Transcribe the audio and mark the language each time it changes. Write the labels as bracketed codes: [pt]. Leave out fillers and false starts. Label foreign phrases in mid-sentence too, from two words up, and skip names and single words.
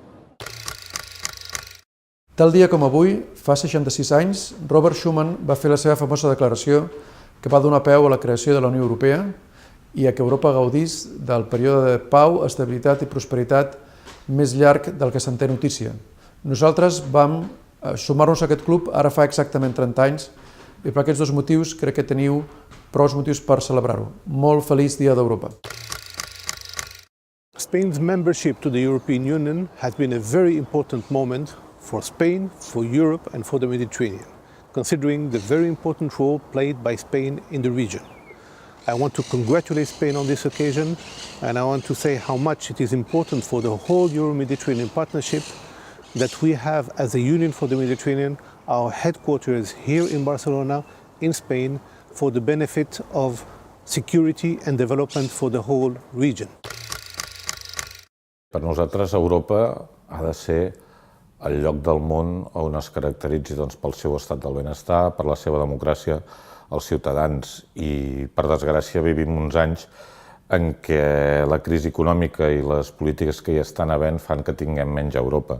[ca] Tal dia com avui, fa 66 anys, Robert Schuman va fer la seva famosa declaració que va donar peu a la creació de la Unió Europea i a que Europa gaudís del període de pau, estabilitat i prosperitat més llarg del que se'n té notícia. Nosaltres vam sumar-nos a aquest club ara fa exactament 30 anys i per aquests dos motius crec que teniu prou motius per celebrar-ho. Molt feliç Dia d'Europa. [en] Spain's membership to the European Union has been a very important moment for Spain, for Europe and for the Mediterranean, considering the very important role played by Spain in the region. I want to congratulate Spain on this occasion, and I want to say how much it is important for the whole Euro-Mediterranean partnership that we have, as a Union for the Mediterranean, our headquarters here in Barcelona, in Spain, for the benefit of security and development for the whole region. [ca] Per nosaltres, Europa ha de ser el lloc del món on es caracteritzi pel seu estat del benestar, per la seva democràcia, els ciutadans. I, per desgràcia, vivim uns anys en què la crisi econòmica i les polítiques que hi estan havent fan que tinguem menys Europa.